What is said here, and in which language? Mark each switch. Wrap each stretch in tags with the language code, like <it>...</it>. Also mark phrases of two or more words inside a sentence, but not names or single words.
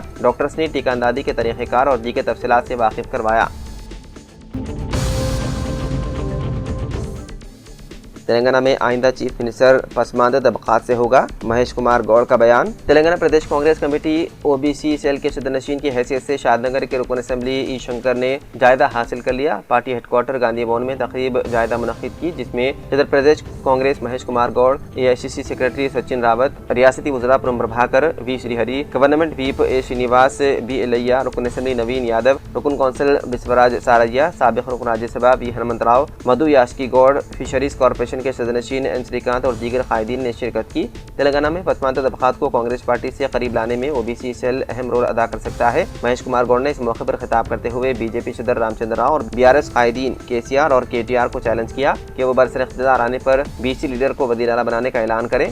<ur>ڈاکٹرز نے ٹیکہ اندازی کے طریقہ کار اور دیگر تفصیلات سے واقف کروایا۔ تلنگانہ میں آئندہ</ur> <en>chief minister</en> <ur>پسماندہ طبقات سے ہوگا، مہیش کمار گوڑ کا بیان۔ تلنگانہ پردیش کانگریس کمیٹی</ur> <en>OBC cell</en> <ur>کے صدر نشین کی حیثیت سے شاد نگر کے رکن اسمبلی ای شنکر نے جائزہ حاصل کر لیا۔ پارٹی</ur> <en>head quarter</en> <ur>گاندھی بھون میں تقریب جائزہ منعقد کی، جس میں صدر پردیش کانگریس مہیش کمار گوڑ،</ur> <en>AICC secretary</en> <ur>سچن راوت، ریاستی وزراء پرم پربھاکر، وی شری ہری،</ur> <en>government whip</en> <ur>A شرینیواس، B ایلیا، رکن اسمبلی نوین یادو، رکن کونسل بسوراج ساریا، سابق رکن راجیہ سبھا V ہنمنت راؤ، مدھو یاشکی گوڑ،</ur> <en>fisheries corporation</en> <ur>کے صدر نشین N سری کانت اور دیگر قائدین نے شرکت کی۔ تلنگانہ میں پسماندہ طبقات کو کانگریس پارٹی سے قریب لانے میں</ur> <en>OBC cell</en> <ur>اہم رول ادا کر سکتا ہے۔ مہیش کمار گوڑ نے اس موقع پر خطاب کرتے ہوئے BJP صدر رام چندر راؤ اور BRS قائدین KCR اور KTR کو چیلنج کیا کہ وہ برسر اقتدار آنے پر</ur> <en>BC leader</en> <ur>کو وزیر اعلیٰ بنانے کا اعلان کریں۔</ur>